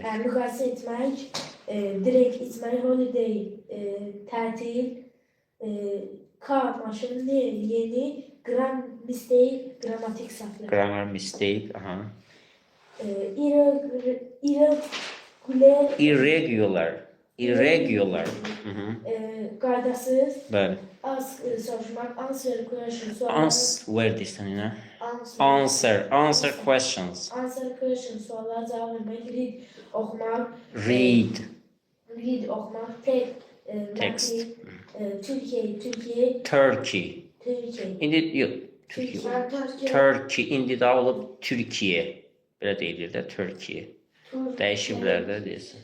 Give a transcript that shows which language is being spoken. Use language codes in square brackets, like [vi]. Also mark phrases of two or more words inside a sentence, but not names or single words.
[az] Müqayisə etmək, direkt içmək, holiday, tətil, car, maşın, yeni, mistake, qrammatik səhvlər. [en] Grammar mistake. Aha. Irregular. Hı hı. [az] Qaydasız, Bəli. ask, soruşmaq, [en] answer question, suallar, [az] Where deyirsən yenə? [en] Answer questions. answer question, [az] suallar cavab vermək, read, oxumaq, [en] Read. [az] oxumaq, [en] take, Text. [az] Türkiye, Turkey. İndi yox. Türkiye. Turkey indi də olub Türkiye. Belə deyilir də Türkiye. Dəyişiblər də deyirsən.